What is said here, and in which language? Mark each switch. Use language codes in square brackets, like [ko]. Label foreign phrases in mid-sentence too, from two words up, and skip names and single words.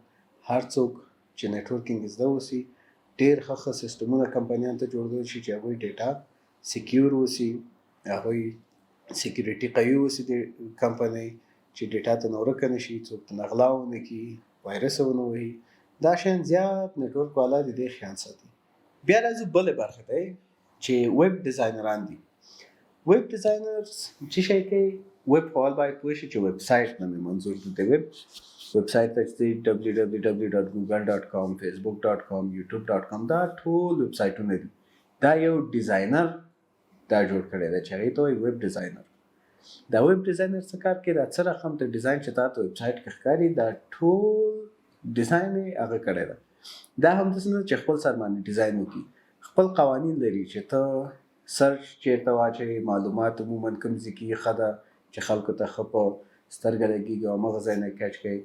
[ps] هر څوک چې نیټورکینګ زده اوسي ډېر ښه سیسټمونه کمپنیانو ته جوړول شي چې هغوی [en] data secure [ps] اوسي، هغوی سیکیورټي قوي اوسي د کمپنۍ، چې ډیټا ته نه ورکه نه شي، څوک ته نه غلا ونه کړي، وایرس ونه وهي. دا شیان زیات نیټورک والا د دې خیال ساتي. بیا راځو بلې برخې ته چې ویب ډیزاینران دي. [en] web designers [ps] چې شي کوي، ویب فعال باید پوه شي چې [en] web site [ps] نه مې منظور دی. د ویب سایټ ته چې www.google.com facebook.com youtube.com دا ټول ویب سایټونه دي. دا یو ډیزاینر دا جوړ کړی دی چې هغې ته وایي [en] web designer. [ps] دا [en] web designer [ps] څه کار کوي؟ دا څه رقم د ډیزاین چې تا ته [en] web site [ps] کې ښکاري دا ټول ډیزاین یې هغه کړی ده. دا هم داسې نه چې خپل سر باندې ډیزاین وکړي، خپل قوانین لري چې ته سرچ چېرته واچوې، معلومات عموماً کوم ځای کې ښه ده چې خلکو ته ښه په سترګه لګېږي او همغه ځای نه کچ کوي.